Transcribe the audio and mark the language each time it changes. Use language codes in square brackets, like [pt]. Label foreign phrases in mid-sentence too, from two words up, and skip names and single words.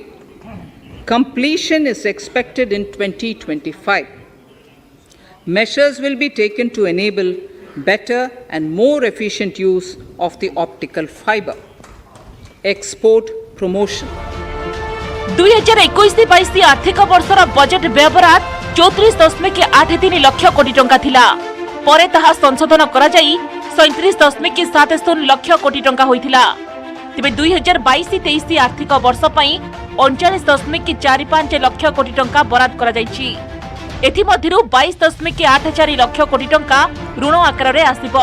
[en] Completion is expected in 2025. Measures will be taken to enable better and more efficient use of the optical fiber. Export promotion. [or] 2021-22 ଆର୍ଥିକ ବର୍ଷର ବଜେଟ ବ୍ୟବହାର 34.83 ଲକ୍ଷ କୋଟି ଟଙ୍କା ଥିଲା। ପରେ ତାହା ସଂଶୋଧନ କରାଯାଇ 37.70 ଲକ୍ଷ କୋଟି ଟଙ୍କା ହୋଇଥିଲା। ତେବେ 2022-23 ଆର୍ଥିକ ବର୍ଷ ପାଇଁ 39.45 ଲକ୍ଷ କୋଟି ଟଙ୍କା ବରାଦ କରାଯାଇଛି। ଏଥି ମଧ୍ୟରୁ 22.84 ଲକ୍ଷ କୋଟି ଟଙ୍କା ଋଣ ଆକାର ରେ ଆସିବ।